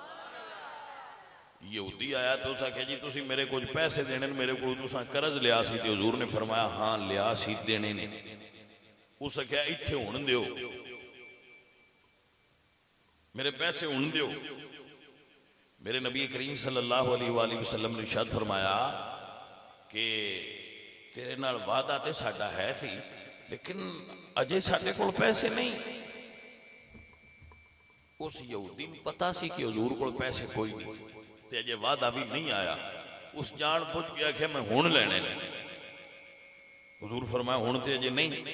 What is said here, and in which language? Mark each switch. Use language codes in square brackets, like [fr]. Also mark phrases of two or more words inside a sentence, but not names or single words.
[pa] یہودی آیا تو اس آکھیا جی تسی میرے کجھ پیسے دینے، میرے کو تساں قرض لیا سی. تو حضور نے فرمایا ہاں لیا سی، دینے نے۔ اس آکھیا ایتھے ہن دیو، میرے پیسے ہن دیو. میرے نبی کریم صلی اللہ علیہ وسلم نے ارشاد فرمایا کہ تیرے نال وعدہ تے ساڈا ہے سی، لیکن اجے ساڈے کول پیسے نہیں. اس یہودی نوں پتا سی کہ حضور کول پیسے کوئی نہیں تے اجے وعدہ بھی نہیں آیا. اس جان بجھ کے آکھیا میں ہن لینے نے۔ حضور فرمایا ہن تے اجے نہیں.